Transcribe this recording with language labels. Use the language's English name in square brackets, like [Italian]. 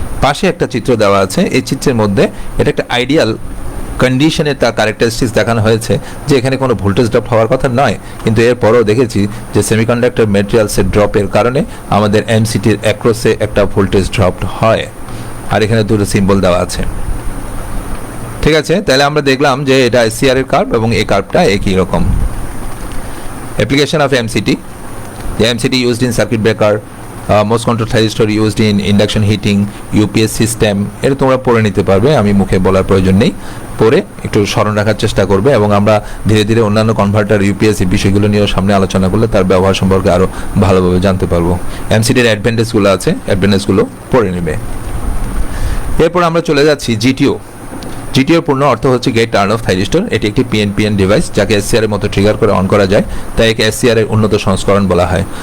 [Bangla] পাশে একটা চিত্র দেওয়া আছে, এই চিত্রের মধ্যে এটা একটা আইডিয়াল কন্ডিশনে তার ক্যারেক্টারিস্টিক্স দেখানো হয়েছে যে এখানে কোনো ভোল্টেজ ড্রপ হওয়ার কথা নয়, কিন্তু এরপরও দেখেছি যে সেমিকন্ডাক্টর ম্যাটেরিয়ালসের ড্রপের কারণে আমাদের এমসিটির অ্যাক্রসে একটা ভোল্টেজ ড্রপ হয়। আর এখানে দুটো সিম্বল দেওয়া আছে। ঠিক আছে, তাহলে আমরা দেখলাম যে এটা এসসিআর এর কার্ভ এবং এই কার্ভটা একই রকম। [English] application of MCT, the MCT used in circuit breaker, most control thyristor used in induction heating, UPS system, [Bangla] এটা তোমরা পড়ে নিতে পারবে, আমি মুখে বলার প্রয়োজন নেই। পড়ে একটু স্মরণ রাখার চেষ্টা করবে এবং আমরা ধীরে ধীরে অন্যান্য কনভার্টার, ইউপিএস এই বিষয়গুলো নিয়েও সামনে আলোচনা করলে তার ব্যবহার সম্পর্কে আরও ভালোভাবে জানতে পারবো। এমসিটির অ্যাডভান্টেজগুলো আছে, অ্যাডভান্টেজগুলো পড়ে নেবে। এরপর আমরা চলে যাচ্ছি জিটিও। জিটিওর পূর্ণ অর্থ হচ্ছে গেট টার্ন অফ থাইরিস্টর। এটি একটি পিএনপিএন ডিভাইস যাকে এসসিআর এর মতো ট্রিগার করে অন করা যায়, তাই একে এসসিআর এর উন্নত সংস্করণ বলা হয়।